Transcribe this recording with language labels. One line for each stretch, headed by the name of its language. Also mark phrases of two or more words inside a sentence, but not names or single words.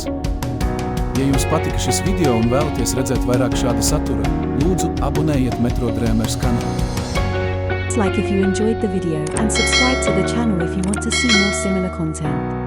Latvian: Ja jums patika šis video un vēlaties redzēt vairāk šāda satura, lūdzu abonējiet Metro Drēmers kanālu.
English: Like if you enjoyed the video and subscribe to the channel if you want to see more similar content.